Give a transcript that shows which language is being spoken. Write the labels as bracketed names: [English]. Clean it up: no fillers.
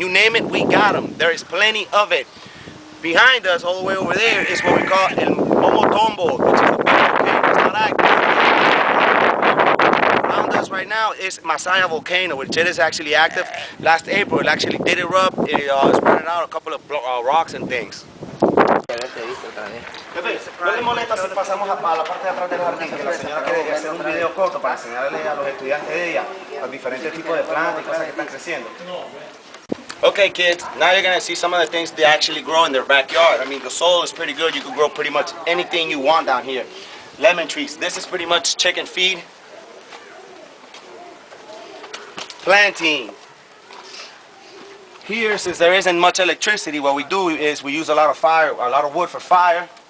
[English] You name it, we got them. There is plenty of it. Behind us, all the way over there, is what we call El Momotombo, which is the big volcano. It's not active. Around us right now is Masaya volcano, which it is actually active. Last April, it actually did erupt. It spread out a couple of rocks and things. [Spanish] ¿No le molesta si pasamos a la parte de atrás del jardín? Que la señora quiere hacer un video corto para enseñarle a los estudiantes de ella los diferentes tipos de plantas y cosas que están creciendo. [English] Okay kids, now you're going to see some of the things they actually grow in their backyard. I mean, the soil is pretty good. You can grow pretty much anything you want down here. Lemon trees. This is pretty much chicken feed. Planting. Here, since there isn't much electricity, what we do is we use a lot of wood for fire.